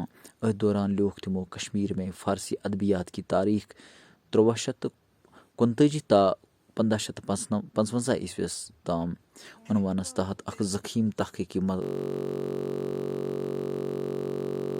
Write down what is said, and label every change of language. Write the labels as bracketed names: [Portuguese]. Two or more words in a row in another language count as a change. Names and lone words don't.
[Kashmiri] अत दौरान लियोख तिमो कश्मीर में फारसी अदबियात की तारीख 1329 ता 1555 ईस्वीस ताम उनवानस तहत अख ज़ख़ीम तहक़ीक़ी